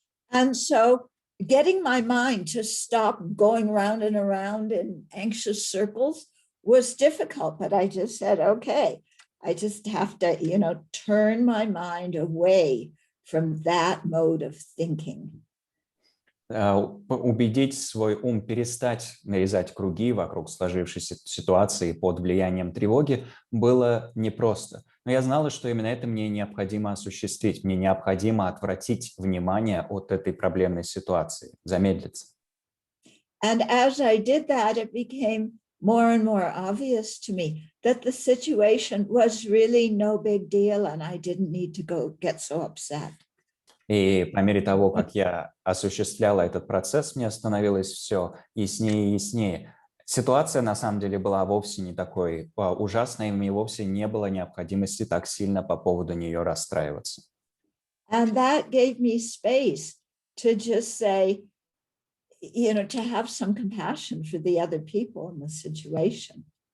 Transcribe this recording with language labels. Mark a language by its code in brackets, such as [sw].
[en] And so getting my mind to stop going round and around in anxious circles was difficult, but I just said, okay, I just have to, turn my mind away from that mode of thinking. [ru] Убедить свой ум перестать нарезать круги вокруг сложившейся ситуации под влиянием тревоги было непросто. Но я знала, что именно это мне необходимо осуществить. Мне необходимо отвратить внимание от этой проблемной ситуации, замедлиться. [en] And as I did that, it became more and more obvious to me that the situation was really no big deal and I didn't need to go get so upset. [ru] И по мере того, как я осуществляла этот процесс, мне становилось все яснее и яснее. Ситуация на самом деле была вовсе не такой ужасной, и мне вовсе не было необходимости так сильно по поводу нее расстраиваться. [en] And that gave me space to just say, to have some compassion for the other people in the situation.